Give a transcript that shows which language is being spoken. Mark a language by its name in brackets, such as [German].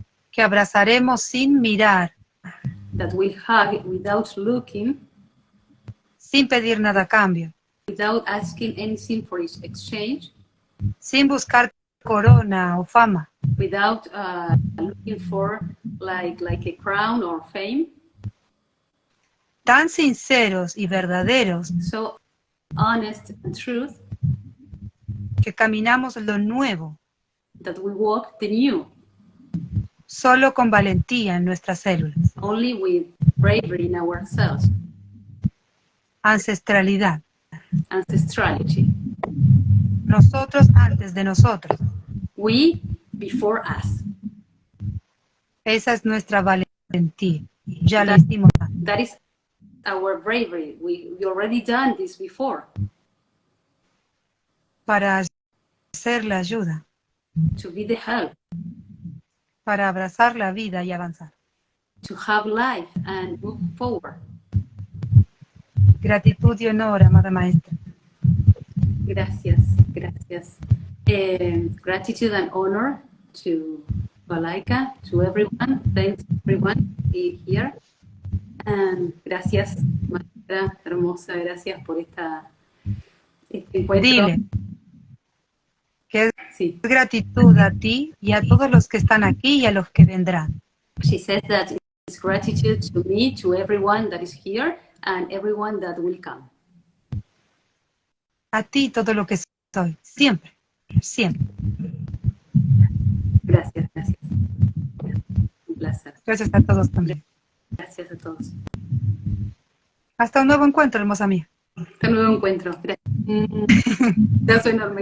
[Spanish] que abrazaremos sin mirar, [English] that will hug without looking, [Spanish] sin pedir nada a cambio, [English] without asking anything for its exchange, [Spanish] sin buscar corona o fama, [English] without looking for like a crown or fame. [Spanish] tan sinceros y verdaderos [English] So honest and truth [Spanish] que caminamos lo nuevo, [English] that we walk the new, [Spanish] solo con valentía en nuestras células. [English] only with bravery in ourselves, [Spanish] Ancestralidad. [English] ancestrality. [Spanish] Nosotros antes de nosotros. [English] We before us. [Spanish] Esa es nuestra valentía. Ya lo hicimos antes. [English] That is our bravery. We already done this before. [Spanish] Para hacer la ayuda, [English] To be the help, [Spanish] para abrazar la vida y avanzar. [English] to have life and move forward. [Spanish] Gratitud y honor, amada maestra. [English] Gracias. Gratitude and honor to Alhaikaha, to everyone. Thanks everyone for being here. And [Spanish] gracias, maestra hermosa, gracias por este encuentro. Dile que es Sí. gratitud a ti y a todos los que están aquí y a los que vendrán. [English] She says that it's gratitude to me, to everyone that is here, and everyone that will come. [Spanish] A ti todo lo que soy, siempre, siempre. Gracias, gracias. Un placer. Gracias a todos también. Gracias a todos. Hasta un nuevo encuentro, hermosa mía. Hasta un nuevo encuentro. Gracias. Un abrazo enorme.